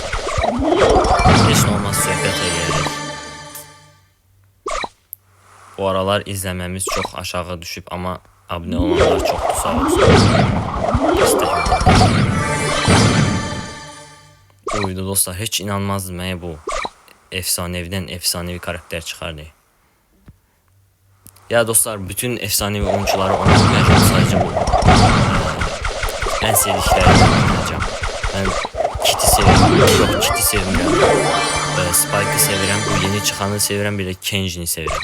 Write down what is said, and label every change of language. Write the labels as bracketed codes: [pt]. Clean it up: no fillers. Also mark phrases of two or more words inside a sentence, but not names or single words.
[az] Heç nə olmaz, söhbət edirik. Bu aralar izləməmiz çox aşağı düşüb, amma abone olanlar çoxdur, sağ olsun. Bu video dostlar, heç inanmazdım mənə bu efsanevdən efsanevi karakter çıxardı. [tr] Ya dostlar, bütün efsanevi oyuncuları oynayacağım, sadece bu en sevdiklerimi oynayacağım. Ben Kit'i seviyorum, yok Kit'i sevmiyorum. Spike'ı seviyorum, bu yeni çıkanı seviyorum, bir de Kenji'ni seviyorum.